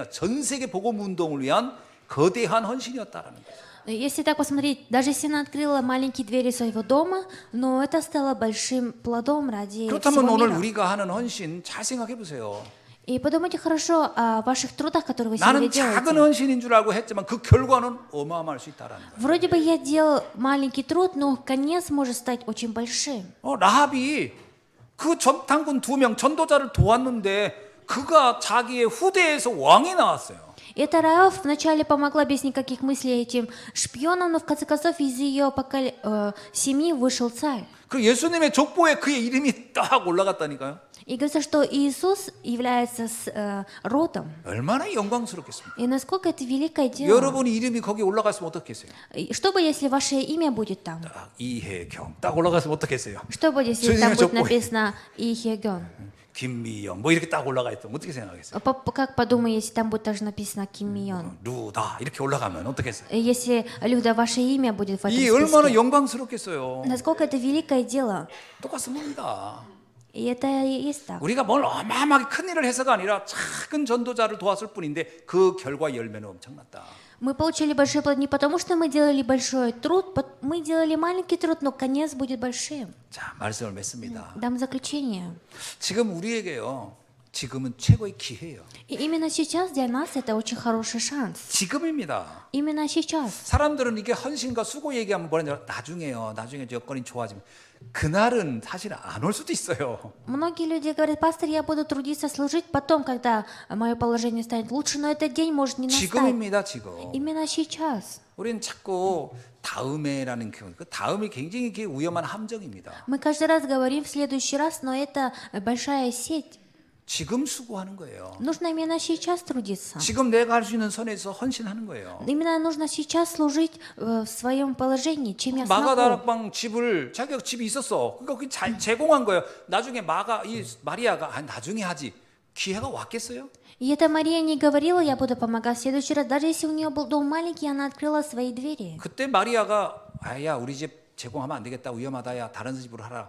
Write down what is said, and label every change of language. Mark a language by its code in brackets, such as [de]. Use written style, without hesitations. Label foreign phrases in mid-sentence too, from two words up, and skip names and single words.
[ko] 전 세계 복음 운동을 위한 거대한 헌신이었다라는 거죠. [ru] Если так посмотреть, даже если она открыла маленькие двери своего дома, но это стало большим плодом ради [ko] 그렇다면 [ru] всего [ko] 오늘 [ru] мира. [ko] 우리가 하는 헌신 잘 생각해 보세요. [ru] И подумайте хорошо о ваших трудах, которые вы [ko] 나는 [ru] сегодня [ko] 작은 [ru] делаете. [ko] 헌신인 줄 알고 했지만 그 결과는 어마어마할 수 있다라는 거예요. [ru] Вроде бы я делал маленький труд, но конец может стать очень большим. [ko] 라합이 그 전탄군 2명 전도자를 도왔는데 그가 자기의 후대에서 왕이 나왔어요. [ru] Эта Раав вначале помогла без никаких мыслей этим шпионам, но в конце концов из ее семьи вышел царь. [ko] 그 예수님의 족보에 그의 이름이 딱 올라갔다니까요. [ru] И говорится, что Иисус является родом. [ko] 얼마나 영광스럽겠습니까? [ru] И насколько это великое дело. [ko] 여러분이 이름이 거기 올라갔으면 어떻겠어요? [ru] И что бы, если ваше имя будет там? [ko] 딱 이혜경 딱 올라갔으면 어떻겠어요? [ru] Что будет, если там [ko] 주님의 [ru] будет [ko] 족보에. [ru] написано Ихегон? [ko] 김미영 뭐 이렇게 딱 올라가 있으면 어떻게 생각하겠어요? [ru] Как подумай, если там будет даже написано Ким Мион? [ko] 루다 이렇게 올라가면 어떻겠어요? [ru] Если, Люда, ваше имя будет в этом [ko] 이 얼마나 [ru] списке? [ko] 영광스럽겠어요. [ru] Насколько это великое дело? [ko] 똑같습니다. [ru] И это и есть так. [ko] 우리가 뭘 어마어마하게 큰 일을 해서가 아니라 작은 전도자를 도왔을 뿐인데 그 결과 열매는 엄청났다. [ru] Мы получили большой плод не потому, что мы делали большой труд, мы делали маленький труд, но конец будет большим. [ko] 자, 말씀을 맺습니다. [ru] Дам заключение. [ko] 지금 우리에게요. 지금은 최고의 기회예요. [ru] И именно сейчас для нас это очень хороший шанс. [ko] 지금입니다. [ru] Именно сейчас. [ko] 사람들은 이게 헌신과 수고 얘기하면 뭐냐 나중에요. 나중에 여건이 좋아지면 그날은 사실 안 올 수도 있어요. [ru] Многие люди говорят: пастор, я буду трудиться, служить потом, когда мое положение станет лучше, но этот день может не настать. [ko] 지금입니다, 지금. [ru] Именно сейчас. [ko] 우리는 자꾸 다음에라는 그 다음이 굉장히 이게 위험한 함정입니다. [ru] Мы каждый раз говорим в следующий раз, но это большая сеть. [ko] 지금 수고하는 거예요. [ru] Нужно именно сейчас трудиться. [ko] 지금 내가 할 수 있는 선에서 헌신하는 거예요. [ru] Именно нужно сейчас служить в своем положении, чем я смогу. [ko] 마가다락방 집을 자기가 집이 있었어. 그러니까 그 잘 제공한 거예요. 나중에 이 마리아가 나중에 하지. 기회가 왔겠어요? [ru] И эта Мария не говорила: я буду помогать в следующий раз. Даже если у нее был дом маленький, она открыла свои двери. [ko] 그때 마리아가 야 우리 집 제공하면 안 되겠다 위험하다야 다른 집으로 하라.